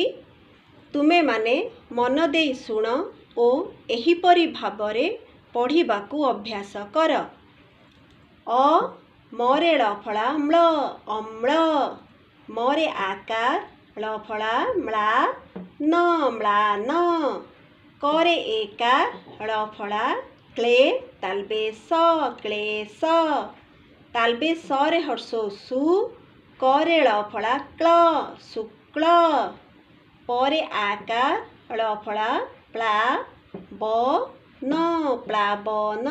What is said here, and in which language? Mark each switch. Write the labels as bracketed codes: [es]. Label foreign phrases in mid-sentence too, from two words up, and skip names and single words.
[or] ତୁମେମାନେ ମନ ଦେଇ ଶୁଣ ଓ ଏହିପରି ଭାବରେ ପଢ଼ିବାକୁ ଅଭ୍ୟାସ କର। ଅ ମରେ ଳ ଫଳା ମ୍ଳ ଅମ୍ଳ। ମରେ ଆକାର ଳ ଫଳା ମ୍ଳା ନ ମ୍ଳାନ। କରେ ଏକାର ଳ ଫଳା କ୍ଲେ ତାଲବ୍ୟ ସ କ୍ଲେଶ। ତାଲବ୍ୟ ସ ରେ ହ୍ରସ୍ୱ ସୁ କରେ ଳ ଫଳା କ୍ଲ ଶୁକ୍ଲ। ପରେ ଆକାର ଳ ଫଳା ପ୍ଲା ବ ନ ପ୍ଲାବନ।